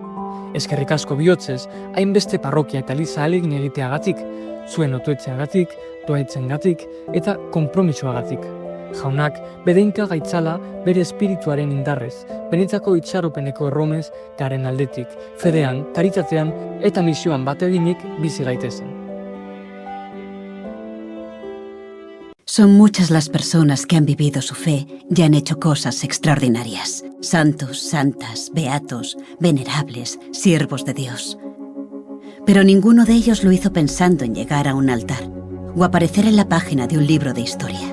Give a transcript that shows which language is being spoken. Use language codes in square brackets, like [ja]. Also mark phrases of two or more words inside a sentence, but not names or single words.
[eu] Eskerrik asko bihotzez, hainbeste parrokia eta Eliza ahalegin egiteagatik, zuen otoetxeagatik, doaitzengatik eta konpromisoagatik. Jaunak bedeinka gaitzala bere espirituaren indarrez, benitzako itxaropeneko erromez garen aldetik, fedean, karitatean eta misioan bateginik bizi gaitezen. [es] Son muchas las personas que han vivido su fe y han hecho cosas extraordinarias. Santos, santas, beatos, venerables, siervos de Dios. Pero ninguno de ellos lo hizo pensando en llegar a un altar o aparecer en la página de un libro de historia.